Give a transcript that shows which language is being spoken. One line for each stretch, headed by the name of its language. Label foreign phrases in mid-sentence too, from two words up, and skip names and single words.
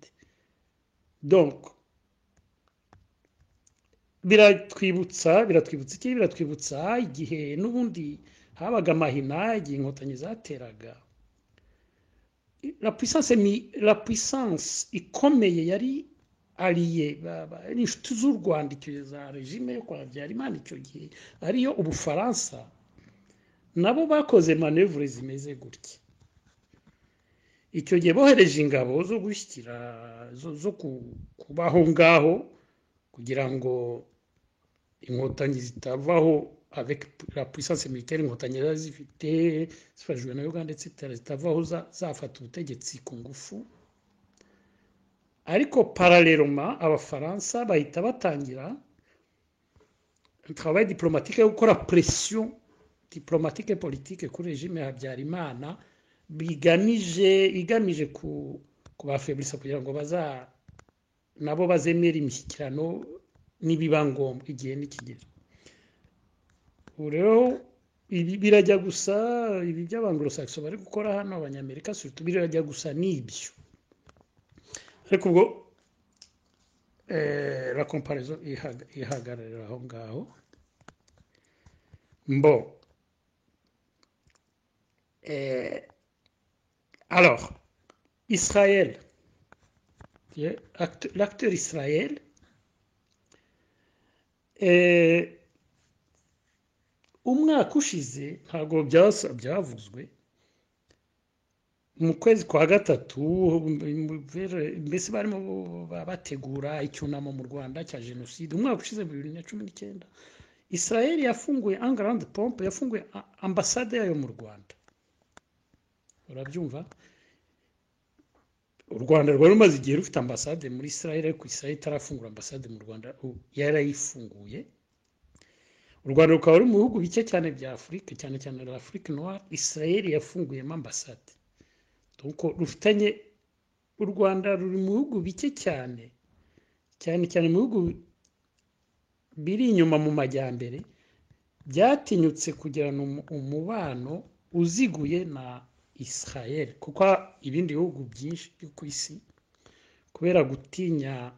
Kinyarwanda: Donc biratwibutsa igihe n'ubundi habaga amahina, igihe inkotanyi zateraga
French: la puissance
Kinyarwanda: ikomeye yari allié n'inshuti z'u Rwanda icyo gihe za regime yo kwa Habyarimana icyo gihe ariyo Ubufaransa nabo bakoze manevure zimeze gutya icyo gihe bohereje ingabo zo gushyikira zo kubaho ngaho kugira ngo inkotanyi zitavaho
French: avec la puissance militaire
Kinyarwanda: inkotanyi zifite zifashijwe na Uganda etc zitavaho zafata ubutegetsi ku ngufu ariko parallèlement abafaransa bahita batangira
French: un travail diplomatique
Kinyarwanda: yo gukora
French: pression diplomatique et politique
Kinyarwanda: kuri regime ya Habyarimana igamije kubafeblisa kugira ngo nabo bazemera imishyikirano nibiba ngombwa igihe nikigera rero ibi birajya gusa ibi by'abanglo-saxon bari gukora hano abanyamerika surtout birajya gusa n'ibyo ariko ubwo
French: la comparaison
Kinyarwanda: ihagarara aho ngaho
French: alors Israël l'acteur Israël
Kinyarwanda: umwaka ushize ntabwo byavuzwe mu kwezi kwa gatatu mbese barimo bategura icyunamo mu Rwanda cya jenoside umwaka ushize 2019 Israel yafunguye
French: en grande pompe
Kinyarwanda: yafunguye ambasade yayo mu Rwanda urabyumva u Rwanda rwari rumaze igihe rufite ambasade muri Israel ariko Israel itarafungura ambasade mu Rwanda yarayifunguye u Rwanda rukaba ruri mu bihugu bike cyane bya Afurika cyane cyane
French: l'Afrique noire
Kinyarwanda: Israel yafunguyemo ambasade donc rufitanye u Rwanda ruri mu bihugu bike cyane mu bihugu biri inyuma mu majyambere byatinyutse kugirana umubano uziguye na Israel kuko ibindi bihugu byinshi byo ku isi kubera gutinya